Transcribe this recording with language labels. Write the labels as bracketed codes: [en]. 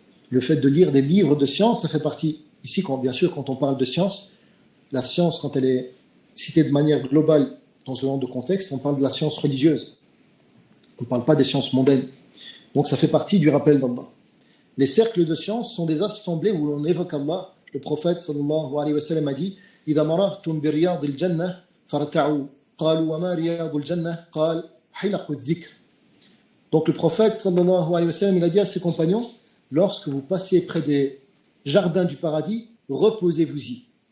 [fr] Le fait de lire des livres de science, ça fait partie. Ici, bien sûr, quand on parle de science, la science, quand elle est citée de manière globale dans ce genre de contexte, on parle de la science religieuse. On ne parle pas des sciences mondaines. Donc ça fait partie du rappel d'Allah. Les cercles de science sont des assemblées où l'on évoque Allah. Le prophète sallallahu alayhi wa sallam a dit [ar] إِذَا مَرَرْتُمْ بِرِيَاضِ الْجَنَّةِ فَارْتَعُوا قَالُوا وَمَا رِيَاضُ الْجَنَّةِ قَالَ حِلَقُ الذِّكْرِ. [fr] Donc le prophète sallallahu alayhi wa sallam, il a dit à ses compagnons, lorsque vous passez près des jardins du paradis, reposez-vous-y.